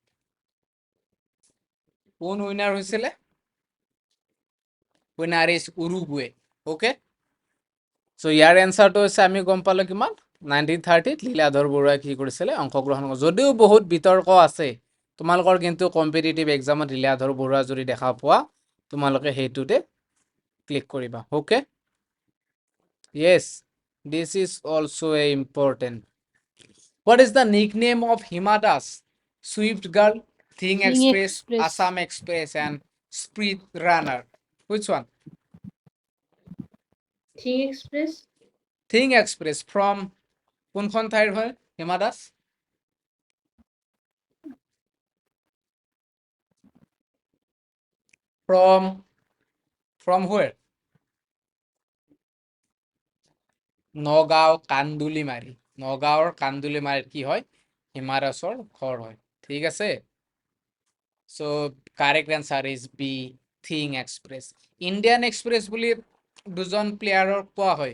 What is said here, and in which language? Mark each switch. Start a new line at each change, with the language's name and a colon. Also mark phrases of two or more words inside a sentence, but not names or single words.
Assamese: কোন উইনাৰ হৈছিলে?
English: winner is Uruguay.
Assamese: ওকে, সো ইয়াৰ এনসাৰটো হৈছে আমি গম পালো কিমান? 1930ত লীলাধৰ বৰুৱাই কি কৰিছিলে? অংশগ্ৰহণ কৰিছিল। যদিও বহুত বিতৰ্ক আছে তোমালোকৰ, কিন্তু কম্পিটিটিভ এক্সামত লীলাধৰ বৰুৱা যদি দেখা পোৱা তোমালোকে সেইটোতে ক্লিক কৰিবা।
English: ওকে, yes, this is also a important. What is the nickname of Hima Das, Swift Girl, Thing Express, Assam Express, and Speed Runner? Which one? Thing Express।
Assamese: Thing Express from কোনখন ঠাইৰ হয় হিমা দাস?
English: From where?
Assamese: নগাঁও কান্দুলিমাৰী। নগাঁৱৰ কান্দুলিমাৰীত কি হয়? হিমা দাসৰ ঘৰ হয়। ঠিক আছে,
English: so correct answer is B, Thing Express.
Assamese: ইণ্ডিয়ান এক্সপ্ৰেছ বুলি দুজন প্লেয়াৰক কোৱা হয়।